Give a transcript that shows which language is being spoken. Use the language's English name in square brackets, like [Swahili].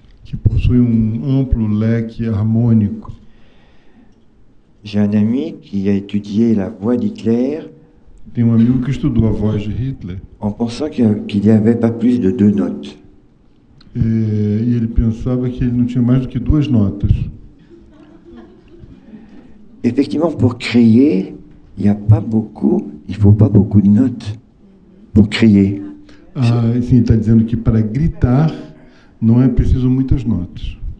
[Portuguese] que possui amplo leque harmônico. [French] J'ai un ami qui a étudié la voix d'Hitler. [Portuguese] Tem amigo que estudou a voz de Hitler. [French] En pensant qu'il n'y avait pas plus de 2 notes. [Portuguese] E ele pensava que ele não tinha mais do que 2 notas. [French] Effectivement, pour crier, il faut pas beaucoup de notes pour crier. [Portuguese] Sim, está dizendo que para gritar não é preciso muitas notas.